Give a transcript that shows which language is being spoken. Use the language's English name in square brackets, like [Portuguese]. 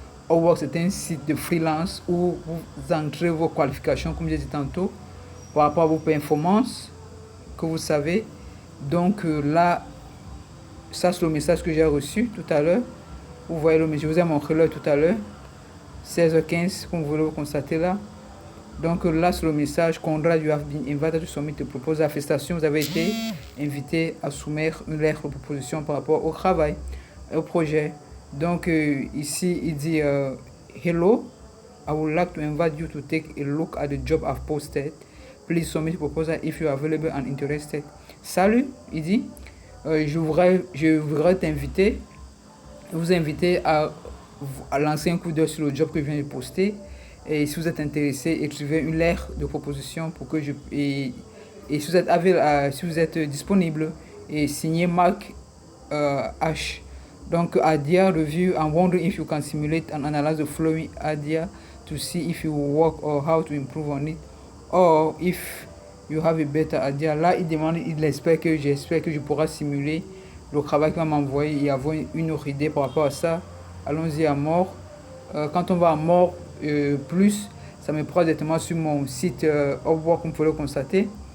[French] Upwork, c'est un site de freelance où vous entrez vos qualifications, comme j'ai dit tantôt, par rapport à vos performances que vous savez. Donc là, ça c'est le message que j'ai reçu tout à l'heure. Vous voyez le message, je vous ai montré l'heure tout à l'heure. 16h15, comme vous voulez le constater là. Donc là, c'est le message. [English] Conrad, you have been invited to submit a proposal. [French] Félicitations, vous avez été invité à soumettre une lettre de proposition par rapport au travail, au projet. Donc ici, il dit [English] Hello, I would like to invite you to take a look at the job I've posted. Please submit a proposal if you are available and interested. [French] Salut, il dit je voudrais t'inviter, vous inviter à lancer un coup d'œil sur le job que je viens de poster. Et si vous êtes intéressé, écrivez une lettre de proposition pour que et si vous êtes disponible, et signez Marc H. [English] Donc Adia review and wondering if you can simulate and analyze the flowing Adia to see if you work or how to improve on it, or if you have a better idea. [French] Là, j'espère que je pourrai simuler le travail qu'il va m'envoyer et avoir une autre idée par rapport à ça. Allons-y à mort. Quand on va à mort, plus, ça me prend directement sur mon site Upwork, comme vous pouvez le constater.